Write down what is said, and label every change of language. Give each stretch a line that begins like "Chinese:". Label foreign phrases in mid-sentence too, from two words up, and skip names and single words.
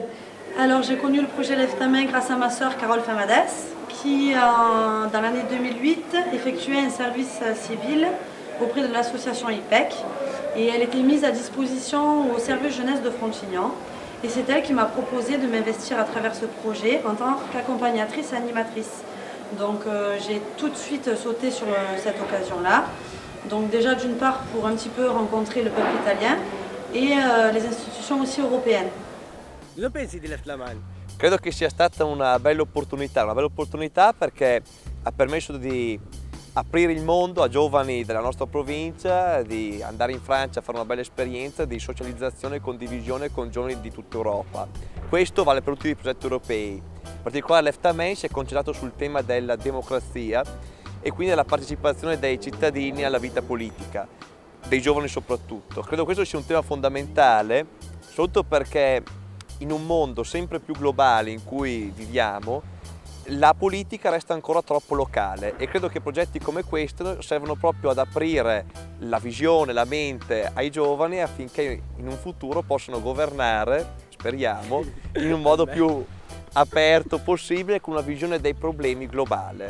French: Alors j'ai connu le projet Lève ta main grâce à ma sœur Carole Famades, qui dans l'année 2008 effectuait un service civil auprès de l'association IPEC, et elle était mise à disposition au service jeunesse de Frontignan, et c'est elle qui m'a proposé de m'investir à travers ce projet en tant qu'accompagnatrice et animatrice. Donc j'ai tout de suite sauté sur cette occasion-là, donc déjà d'une part pour un petit peu rencontrer le peuple italien et les institutions aussi européennes.
Italian: Cosa pensi di Lève ta main? Credo che sia stata una bella opportunità perché ha permesso di aprire il mondo a giovani della nostra provincia, di andare in Francia a fare una bella esperienza di socializzazione e condivisione con giovani di tutta Europa. Questo vale per tutti i progetti europei. In particolare Lève ta main si è concentrato sul tema della democrazia e quindi della partecipazione dei cittadini alla vita politica, dei giovani soprattutto. Credo questo sia un tema fondamentale, soprattutto perché in un mondo sempre più globale in cui viviamo, la politica resta ancora troppo locale, e credo che progetti come questo servono proprio ad aprire la visione, la mente ai giovani affinché in un futuro possano governare, speriamo, in un modo più aperto possibile, con una visione dei problemi globale.